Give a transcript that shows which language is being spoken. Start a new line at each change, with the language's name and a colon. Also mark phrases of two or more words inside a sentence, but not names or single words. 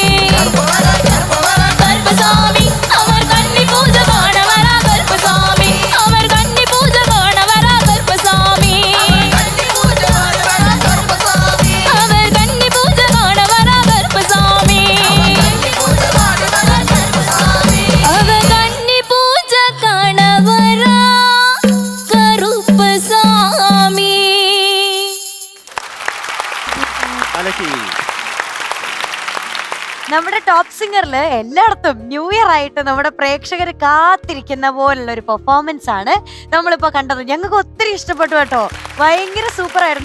Tamil: கருப்பசாமி அவர் கன்னி பூஜை காண வரா கருப்பசாமி அவர் கன்னி பூஜை காண வரா கருப்பசாமி அவர் கன்னி பூஜை காண வரா கருப்பசாமி அவர் கன்னி பூஜை காண வரா கருப்பசாமி
Malayalam: നമ്മുടെ
English: top singer
Malayalam: എല്ലായിടത്തും
English: new year
Malayalam: ആയിട്ട് നമ്മുടെ പ്രേക്ഷകർ കാത്തിരിക്കുന്ന പോലുള്ള ഒരു പെർഫോമൻസ് ആണ് നമ്മളിപ്പോ കണ്ടത്. ഞങ്ങൾക്ക് ഒത്തിരി ഇഷ്ടപ്പെട്ടു കേട്ടോ. ഭയങ്കര സൂപ്പർ ആയിരുന്നു.